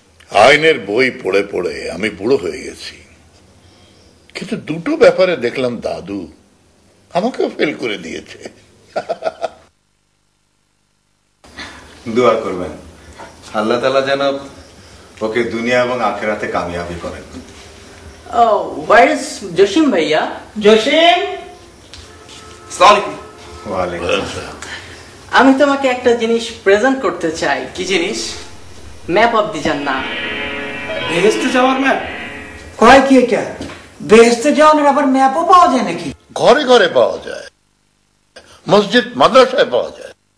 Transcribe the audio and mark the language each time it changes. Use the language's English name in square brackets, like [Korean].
[Bangla] আইনের বই পড়ে পড়ে আমি বুড়ো হয়ে গেছি, কিন্তু দুটো ব্যাপারে দেখলাম দাদু আমাকেও ফেল করে দিয়েছে। দোয়া করবেন আল্লাহ তাআলা যেন ওকে দুনিয়া এবং আখিরাতে কামিয়াবি করেন। [English] Oh, where is Joshim bhaiya? [Bangla] Jasim, ওয়ালাইকুম আসসালাম। আমি তোমাকে একটা জিনিস প্রেজেন্ট করতে চাই। কি জিনিস? [English] Map of the জান্নাহ। [Bangla] বেহেশতে যাওয়ার ম্যাপ? কয় কি এটা? বেহেশতে যাওয়ার আবার ম্যাপও পাওয়া যায় নাকি? ঘরে ঘরে পাওয়া যায়, মসজিদ মাদ্রাসায় পাওয়া যায়।